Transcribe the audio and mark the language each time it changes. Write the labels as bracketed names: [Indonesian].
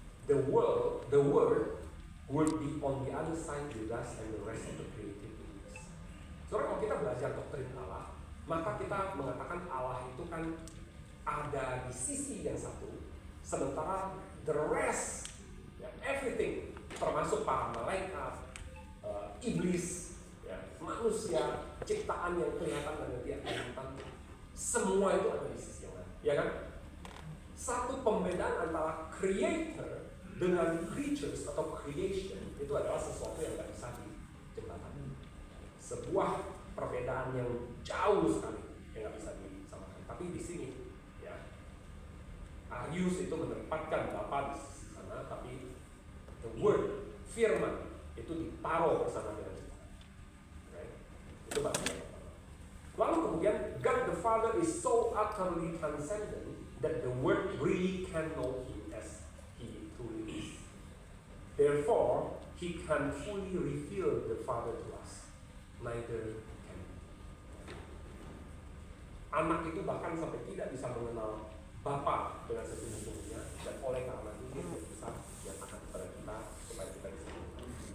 [English] The word would be on the other side with us and the rest of the created beings. [Indonesian] Soalnya kalau kita belajar doktrin Allah, maka kita mengatakan Allah itu kan ada di sisi yang satu, sementara [English] the rest, [Indonesian] ya, [English] everything, [Indonesian] termasuk para malaikat, iblis, ya, manusia, ciptaan yang kelihatan dan tidak kelihatan, semua itu ada di sisi yang lain, ya kan? Satu pembedaan antara creator dengan creatures atau creation itu adalah sesuatu yang nggak bisa dijembatani. Sebuah perbedaan yang jauh sekali yang nggak bisa disamakan. Tapi di sini, ya, Arius itu menempatkan Bapa di sisi sana, tapi [English] the word, [Indonesian] firman itu ditaruh bersama dengan kita. Okay? Itu bagian pertama. Lalu kemudian [English] God the Father is so utterly transcendent that the word really can know him as he truly is. Therefore, he can fully reveal the Father to us. Neither can we. [Indonesian] Anak itu bahkan sampai tidak bisa mengenal Bapa dengan sesungguhnya, dan oleh karena itu dia tidak bisa menyatakan kepada kita supaya kita bisa mengenal.